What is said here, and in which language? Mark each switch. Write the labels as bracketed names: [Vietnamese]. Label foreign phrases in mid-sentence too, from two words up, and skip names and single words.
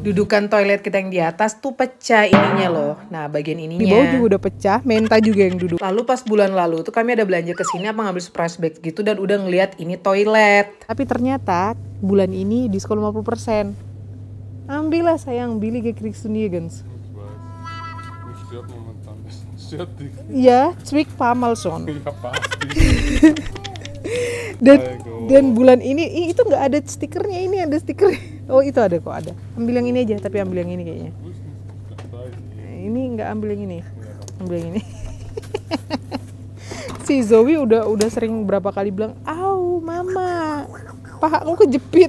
[Indonesian] Dudukan toilet kita yang di atas tuh pecah ininya loh. Nah bagian ininya. Di bawah juga udah pecah, Menta juga yang duduk. Lalu pas bulan lalu tuh kami ada belanja ke sini apa ngambil [English] surprise bag [Indonesian] gitu dan udah ngeliat ini toilet. Tapi ternyata bulan ini diskon 50%. Ambillah sayang, [German] billige kriegst du nirgends. Ja, 2 paar mal schon. [Indonesian] Dan bulan ini itu nggak ada stikernya, ini ada stiker. Oh itu ada kok, ada. Ambil yang ini aja, tapi ambil yang ini kayaknya. Ini nggak ambil yang ini, ambil yang ini. Si Zoe udah sering berapa kali bilang, "Au, mama, pahaku kejepit."